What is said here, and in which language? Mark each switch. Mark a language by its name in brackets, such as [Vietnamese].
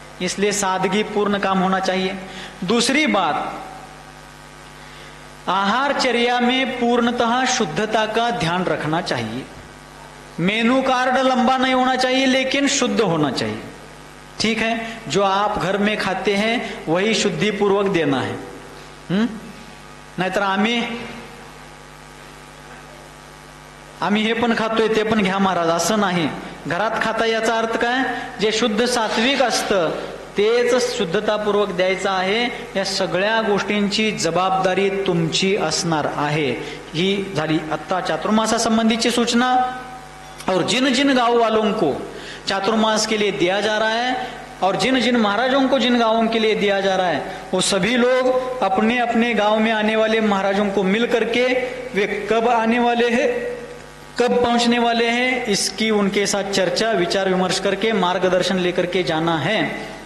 [Hindi] इसलिए सादगी पूर्ण काम होना चाहिए। दूसरी बात, आहारचर्या में पूर्णतः शुद्धता का ध्यान रखना चाहिए। मेनू कार्ड लंबा नहीं होना चाहिए लेकिन शुद्ध होना चाहिए। ठीक है, जो आप घर में खाते हैं वही शुद्धि पूर्वक देना है। [Marathi] नाहीतर आम्ही हे पण खातोय ते पण घ्या महाराज, असं नाही। घरात खाता याचा अर्थ काय? जे शुद्ध सात्विक असतं तेच शुद्धतापूर्वक द्यायचं आहे। या सगळ्या गोष्टींची जबाबदारी तुमची असणार आहे। ही झाली आता चातुर्मासा संबंधीची सूचना। [Hindi] और जिन जिन गांव वालों को चातुर्मास के लिए दिया जा रहा है और जिन जिन महाराजों को जिन गांवों के लिए दिया जा रहा है, वो सभी लोग अपने अपने गांव में आने वाले महाराजों को मिल करके वे कब आने वाले हैं, कब पहुंचने वाले हैं, इसकी उनके साथ चर्चा विचार विमर्श करके मार्गदर्शन लेकर के जाना है।